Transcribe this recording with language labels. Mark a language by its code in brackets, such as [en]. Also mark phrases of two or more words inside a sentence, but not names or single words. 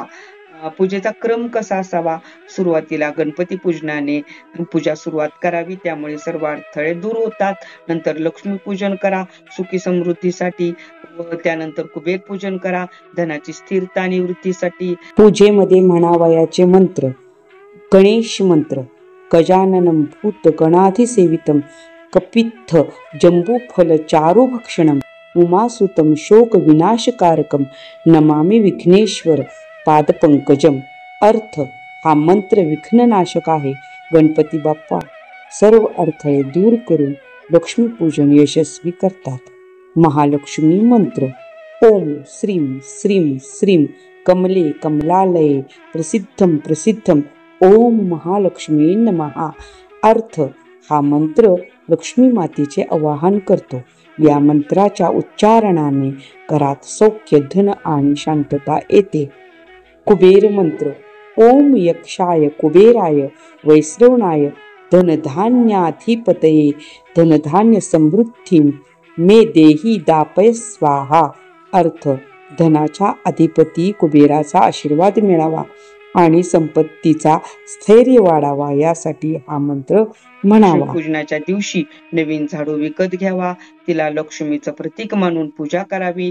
[mr] पूजेचा क्रम कसा असावा? सुरुवातीला गणपती पूजनाने पूजा सुरुवात करावी, त्यामुळे सर्व अडथळे दूर होतात. नंतर लक्ष्मी पूजन करा सुखी समृद्धीसाठी, व त्यानंतर कुबेर पूजन करा धनाची स्थिरता आणि वृद्धीसाठी. पूजेमध्ये म्हणावयाचे मंत्र: गणेश मंत्र: [sa] गजाननं भूत गणाधिसेवितं कपित्थ जंबूफल चारुभक्षणं उमासुतं शोक विनाशकारकं नमामि विघ्नेश्वर पादपंकजम. [mr] अर्थ: हा मंत्र विघ्ननाशक आहे. गणपती बाप्पा सर्व अडथळे दूर करून लक्ष्मीपूजन यशस्वी करतात. महालक्ष्मी मंत्र: [sa] ओम श्रीं श्रीं श्रीं कमले कमलालये प्रसिद्धं प्रसिद्धं ओम महालक्ष्मी नमः. [mr] अर्थ: हा मंत्र लक्ष्मी मातेचे आवाहन करतो. या मंत्राच्या उच्चारणाने घरात सौख्य, धन आणि शांतता येते. कुबेर मंत्र: [sa] ओम यक्षाय कुबेराय वैश्रवणाय धनधान्याधिपतये धनधान्य समृद्धिं मे देही दापय स्वाहा. [mr] अर्थ: धनाचा अधिपती कुबेराचा आशीर्वाद मिळावा, आणि संपत्तीचा स्थैर्य वाढावा यासाठी हा मंत्र म्हणावा. पूजनाच्या दिवशी नवीन झाडू विकत घ्यावा, तिला लक्ष्मीचं प्रतीक मानून पूजा करावी.